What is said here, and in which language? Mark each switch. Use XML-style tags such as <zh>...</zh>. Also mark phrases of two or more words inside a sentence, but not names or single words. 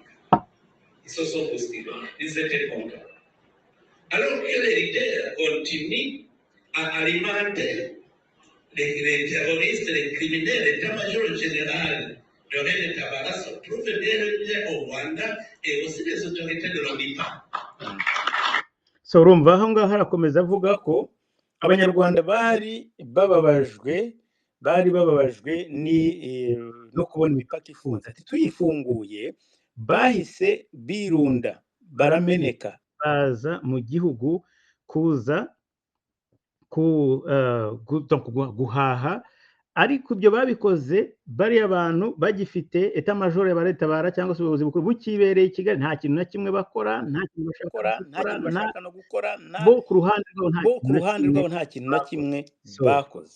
<fr>Ils se sont bousculés, ils étaient contents. Alors que les leaders continuent à alimenter les terroristes, les criminels, l'état-major général de René Tabara se trouve bien au Rwanda et aussi les autorités de l'ONIPA.</fr> <rw>So urumva aho ngaho harakomeza avuga ko abanyarwanda bari bababajwe no kubona imipaka ifunze. Ati tuyifunguye bahise birunda barameneka, baza mu gihugu kuza guhaha, ariko ibyo babikoze bari abantu bagifite</rw> <fr>eta major</fr> <rw>ya Leta cyangwa se ubuyobozi bukuru bukibereye i Kigali, nta kintu na kimwe bakora, nta kintu bashaka no gukora, bo ku ruhande rwabo nta kintu na kimwe bakoze.</rw>